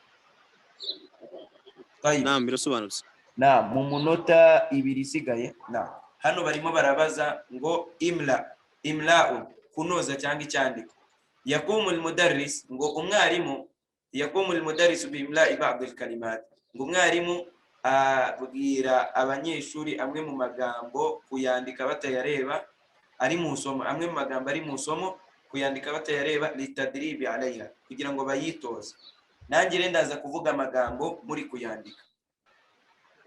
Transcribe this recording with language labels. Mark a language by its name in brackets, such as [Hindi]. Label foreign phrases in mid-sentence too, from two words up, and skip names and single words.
[Kinyarwanda] Naam, birasobanutse. Na mu munota 2 isigaye, na hano barimo barabaza ngo imla'un kunoza cyangwa icyandiko. [Arabic] يقوم المدرس, [Kinyarwanda] ngo umwarimu [Arabic] يقوم المدرس بإملاء بعض الكلمات, [Kinyarwanda] ngo umwarimu abwira abanyeshuri amwe mu magambo kuyandika batayareba ari mu somo, amwe mu magambo ari mu somo kuyandika batayareba [Arabic] للتدريب عليها, [Kinyarwanda] kugira ngo bayitoze. Nanjye rendaza kuvuga amagambo muri kuyandika.